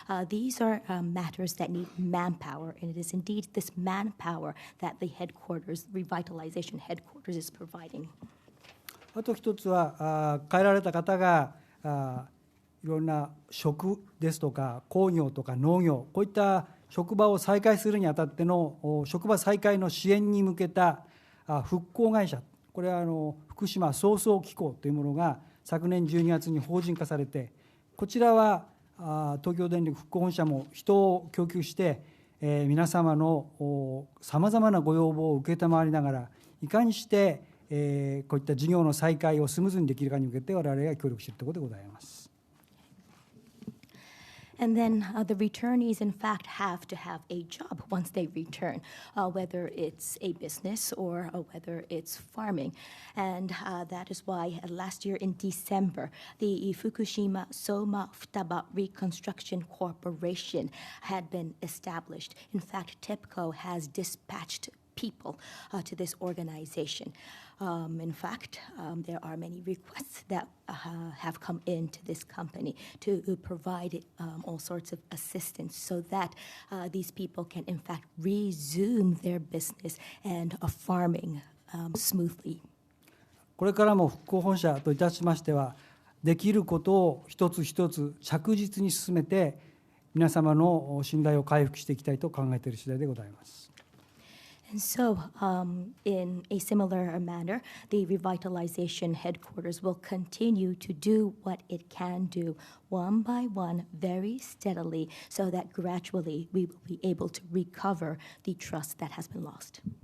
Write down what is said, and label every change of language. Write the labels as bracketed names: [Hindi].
[English] These are matters that need manpower, and it is indeed this manpower that the revitalization headquarters is providing. [Japanese] あと一つは帰られた方がいろんな食ですとか工業とか農業、こういった職場を再開するにあたっての職場再開の支援に向けた復興会社、これは福島創創機構というものが昨年12月に法人化されて、こちらは東京電力復興本社も人を供給して皆様のさまざまなご要望を承りながら、いかにしてこういった事業の再開をスムーズにできるかに向けて我々が協力しているところでございます。 [English] And then the returnees, in fact, have to have a job once they return, whether it's a business or whether it's farming. And that is why last year in December, the Fukushima Soma Futaba Reconstruction Corporation had been established. In fact, TEPCO has dispatched people to this organization. In fact, there are many requests that have come into this company to provide all sorts of assistance so that these people can in fact resume their business and farming smoothly. [Japanese] これからも復興本社といたしましては、できることを一つ一つ着実に進めて皆様の信頼を回復していきたいと考えている次第でございます。 [English] And so, in a similar manner, the revitalization headquarters will continue to do what it can do one by one, very steadily, so that gradually we will be able to recover the trust that has been lost.